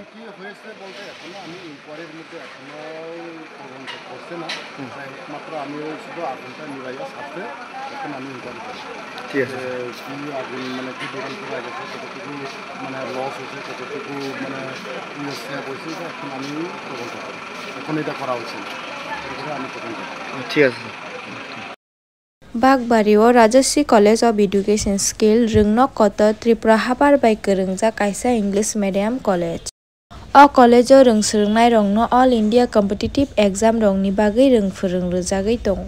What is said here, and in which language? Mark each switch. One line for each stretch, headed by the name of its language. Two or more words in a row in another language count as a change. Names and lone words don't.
Bangla: কি হয়েছে বলতে এখনো আমি ইনকোয়ারির মধ্যে এখনো তদন্ত করছে না, একমাত্র আমি শুধু আগুনটা নিভাইয়া সাথে এখন আমি ইনকোয়ারি করি। ঠিক আছে, কি আগুন মানে কি দোকান করা গেছে, কতটুকু মানে লস হয়েছে, কতটুকু মানে ইয়ে হয়েছে, এখন আমি তদন্ত করি, এখন এটা করা উচিত, এরপরে আমি তদন্ত করি। ঠিক আছে।
Kok Borok: Bagbariwo Rajashri College of Education Skill Rungno Koto Tripura Habar by Kerungja Kaisa English Medium College. O college o rungsrungnai rongno
English: All India Competitive Exam
Kok Borok: rongni bagai rungfurung rujagai tong.